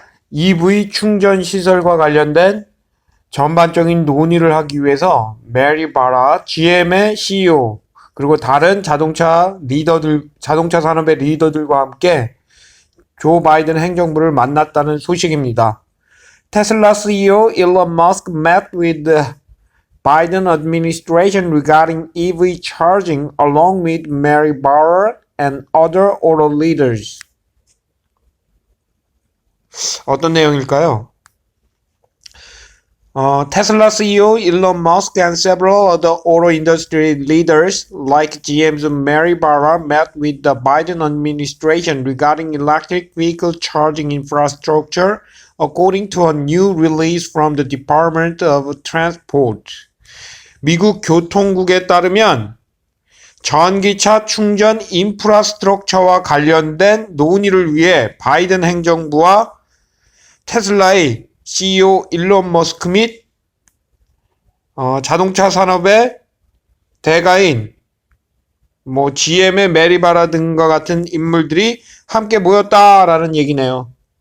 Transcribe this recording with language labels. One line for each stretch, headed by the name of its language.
Korean: EV 충전 시설과 관련된 전반적인 논의를 하기 위해서 메리 바라 GM의 CEO 그리고 다른 자동차 산업의 리더들과 함께 조 바이든 행정부를 만났다는 소식입니다.
English: 테슬라 CEO Elon Musk met with the Biden administration regarding EV charging along with Mary Barra and other auto leaders.
Korean: 어떤 내용일까요?
English: Tesla CEO Elon Musk and several other auto industry leaders like GM's Mary Barra met with the Biden administration regarding electric vehicle charging infrastructure, according to a new release from the Department of Transport.
Korean: 미국 교통국에 따르면 전기차 충전 인프라스트럭처와 관련된 논의를 위해 바이든 행정부와 테슬라의 CEO 일론 머스크 및 자동차 산업의 대가인 GM의 메리 바라 등과 같은 인물들이 함께 모였다라는 얘기네요.